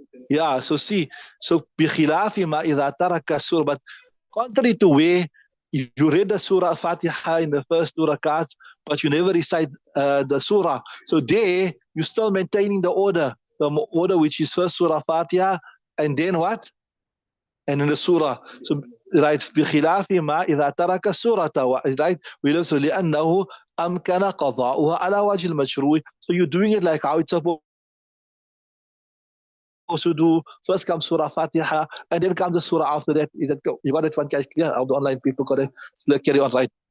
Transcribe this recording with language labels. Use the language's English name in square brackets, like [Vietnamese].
[English] Yeah, so see, so [Arabic] بخلاف ما إذا ترك السورة, [English] but contrary to where if you read the surah Fatiha in the first two rakats, but you never recite the surah, so there you're still maintaining the order which is first surah Fatiha and then what? And then the surah. So right, [Arabic] بخلاف ما إذا ترك السورة, [English] right? [Arabic] لأنه أمكن قضاؤها على وجه المشروع. [English] So you're doing it like how it's supposed to do. First comes Surah Fatiha, and then comes the Surah after that. Is that you got that one guys clear? How the online people got it? Let's carry on, right?